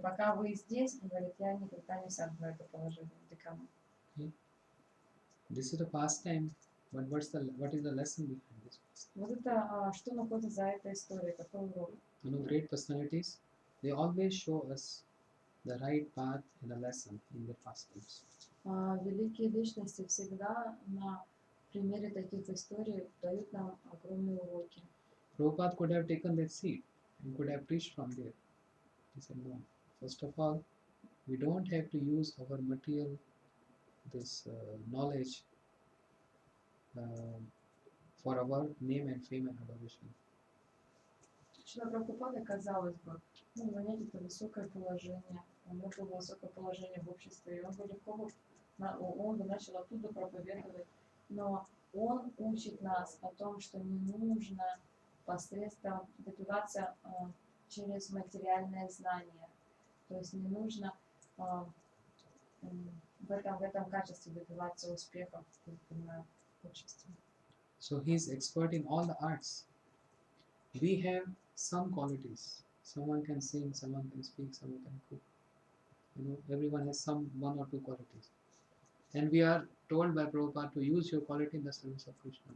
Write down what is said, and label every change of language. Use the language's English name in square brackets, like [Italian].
[Russian] Пока вы здесь, говорит, я никогда не сяду на это положение декана. [English] This is a pastime, but what is the lesson behind this? [Russian] Вот это, что находится за этой историей, какой урок? [English] You know, great personalities, they always show us the right path and a lesson in their pastimes. [Russian] Великие личности всегда на примере таких историй дают нам огромные уроки. [English] Prabhupada could have taken that seat and could have preached from there. He said, no. First of all, we don't have to use our material, this knowledge for our name and fame and adoration. [Russian] Шрила Прабхупада, казалось бы, занять это высокое положение. У него было высокое положение в обществе, и он бы легко он бы начал оттуда проповедовать. Но он учит нас о том, что не нужно посредством добиваться через материальное знание. То есть не нужно в этом качестве добиваться успехов в обществе. [English] So he is expert in all the arts. We have some qualities. Someone can sing, someone can speak, someone can cook. You know, everyone has one or two qualities. And we are told by Prabhupada to use your quality in the service of Krishna.